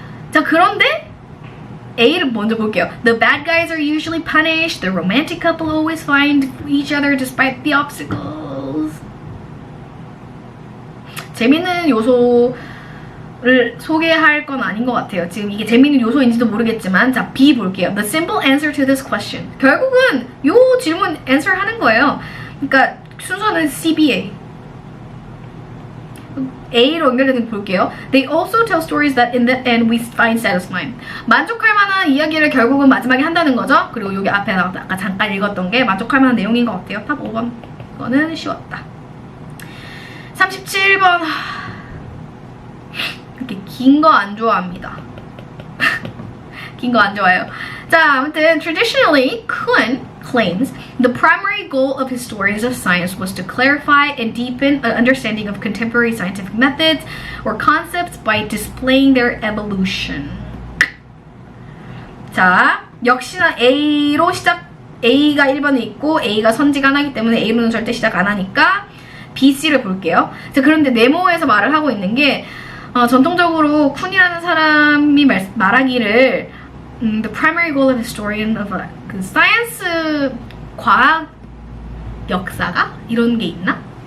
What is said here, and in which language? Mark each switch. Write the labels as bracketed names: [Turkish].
[Korean] 자, 그런데 A를 먼저 볼게요. [English] The bad guys are usually punished. The romantic couple always find each other despite the obstacles. [Korean] 재밌는 요소를 소개할 건 아닌 것 같아요. 지금 이게 재밌는 요소인지도 모르겠지만 자, B 볼게요. [English] The simple answer to this question. [Korean] 결국은 요 질문 answer 하는 거예요. 그러니까 순서는 CBA. A로 연결되는 거 볼게요. [English] They also tell stories that in the end we find satisfying. [Korean] 만족할 만한 이야기를 결국은 마지막에 한다는 거죠. 그리고 여기 앞에 아까 잠깐 읽었던 게 만족할 만한 내용인 것 같아요. 탑 5번. 이거는 쉬웠다. 37번. 이렇게 긴 거 안 좋아합니다. 긴 거 안 좋아해요. 자, 아무튼 [English] traditionally, Kuhn claims the primary goal of his stories of science was to clarify and deepen an understanding of contemporary scientific methods or concepts by displaying their evolution. [Korean] 자, 역시나 A가 1번에 있고 A가 선지가 하나이기 때문에 A로는 절대 시작 안 하니까 B, C를 볼게요. 자, 그런데 네모에서 말을 하고 있는 게 전통적으로 쿤이라는 사람이 말하기를 [English] The primary goal of historian of 그 science [Korean] 과학 역사가 이런 게 있나?